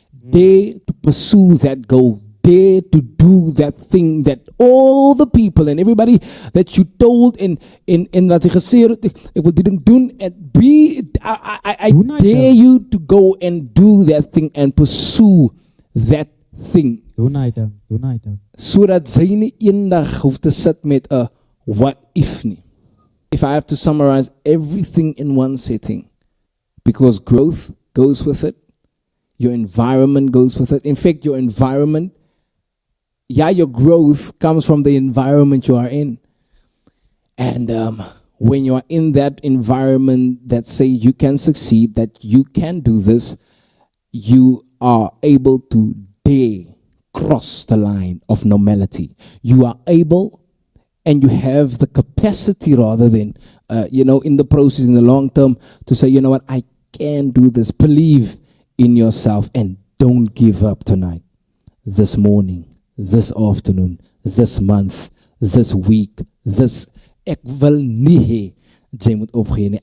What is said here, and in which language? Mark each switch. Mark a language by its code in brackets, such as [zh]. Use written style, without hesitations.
[en] Dare to pursue that goal. Dare to do that thing that all the people and everybody that you told in [af] wat jy gesê het, ek wil die ding doen, [en] and I dare you to go and do that thing and pursue that thing. [af] Doen hy dan. Sodat jy nie eendag hoef te sit met 'n [en] what if [af] nie. [en] If I have to summarize everything in one setting, because growth goes with it, your environment goes with it. In fact, your environment, your growth comes from the environment you are in. And when you are in that environment that say you can succeed, that you can do this, you are able to dare cross the line of normality. You are able and you have the capacity rather than, in the process, in the long term, to say, you know what, I can do this. Believe in yourself and don't give up tonight, this morning, this afternoon, this month, this week. [af] Ek wil nie hê jy moet opgee nie.